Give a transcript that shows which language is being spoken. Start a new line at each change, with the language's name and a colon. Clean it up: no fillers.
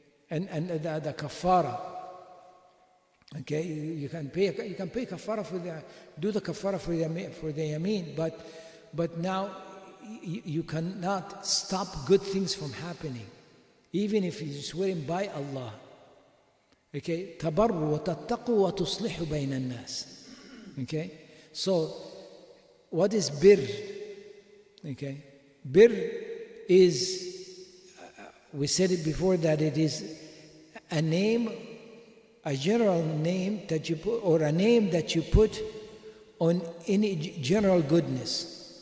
English: And the kafara. Okay? You can pay kafara for do the kafara for the yameen, but now you cannot stop good things from happening. Even if you're swearing by Allah.
Arabic: Okay, تبروا وتتقوا وتصلحوا بين الناس.
English: Okay, so what is bir? Okay, bir is, we said it before, that it is a name, a general name that you put, or a name that you put on any general goodness.